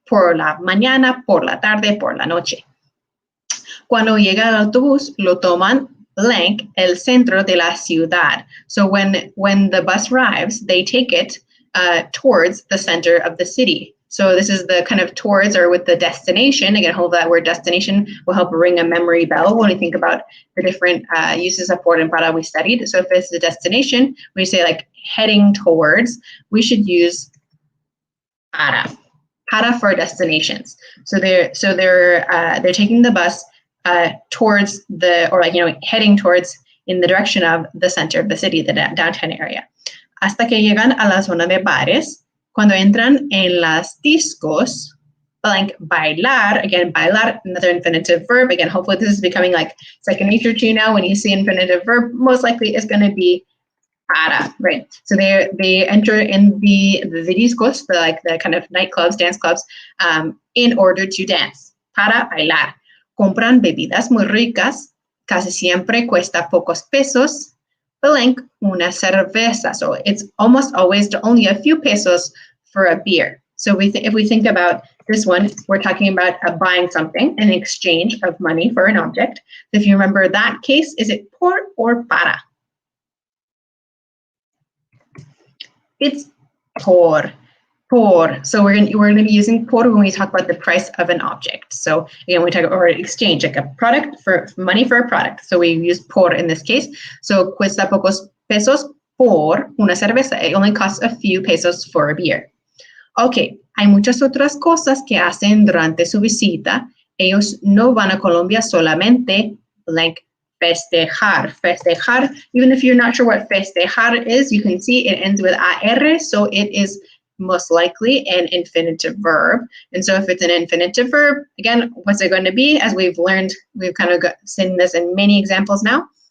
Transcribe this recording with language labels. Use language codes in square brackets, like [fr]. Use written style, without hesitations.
[es] Por la mañana, por la tarde, por la noche. Cuando llega el autobús, lo toman blank el centro de la ciudad. [en] So when the bus arrives, they take it towards the center of the city. So this is the kind of towards, or with the destination. Again, hold that word destination will help ring a memory bell when we think about the different uses of por and para we studied. So if it's the destination, we say like heading towards, we should use para for destinations. So they're taking the bus towards heading towards in the direction of the center of the city, the downtown area. [es] Hasta que llegan a la zona de bares, cuando entran en las discos, blank, bailar, [en] again, bailar, another infinitive verb. Again, hopefully this is becoming like second nature to you now. When you see infinitive verb, most likely it's going to be para, right? So they enter in the discos, the kind of nightclubs, dance clubs, in order to dance. [es] Para bailar. Compran bebidas muy ricas, casi siempre cuesta pocos pesos, blank, una cerveza. [en] So it's almost always only a few pesos for a beer. So if we think about this one, we're talking about buying something in exchange of money for an object. If you remember that case, is it por or para? It's por. Por. So we're going to be using por when we talk about the price of an object. So again, we talk about exchange, like a product for money for a product. So we use por in this case. [es] So cuesta pocos pesos por una cerveza. [en] It only costs a few pesos for a beer. [es] Okay, hay muchas otras cosas que hacen durante su visita. Ellos no van a Colombia solamente blank festejar. [en] Festejar, even if you're not sure what festejar is, you can see it ends with AR, so it is most likely an infinitive verb. And so if it's an infinitive verb, again, what's it going to be? As we've learned, we've kind of seen this in many examples now.